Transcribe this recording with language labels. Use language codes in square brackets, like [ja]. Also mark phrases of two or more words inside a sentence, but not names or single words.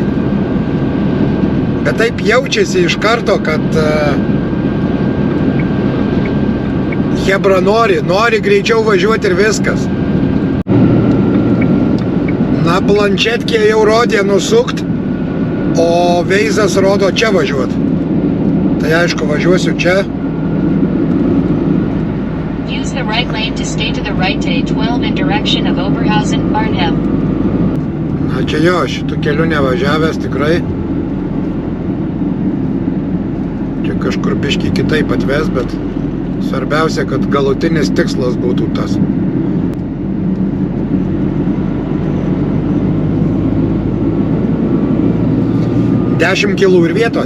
[lt] Bet taip jaučiasi iš karto, kad Hebra nori greičiau važiuoti ir viskas. Na, planšetkė jau rodė nusukt, o Veizas rodo čia važiuot. Tai aišku, važiuosiu čia. [en] Use the right lane to stay to the right A12 in direction of Oberhausen, Arnhem. [lt] Na, čia jo, šitų kelių nevažiavęs tikrai. Čia kažkur biškį kitaip atves, bet svarbiausia, kad galutinis tikslas būtų tas. Dešimt kilų ir vietoj.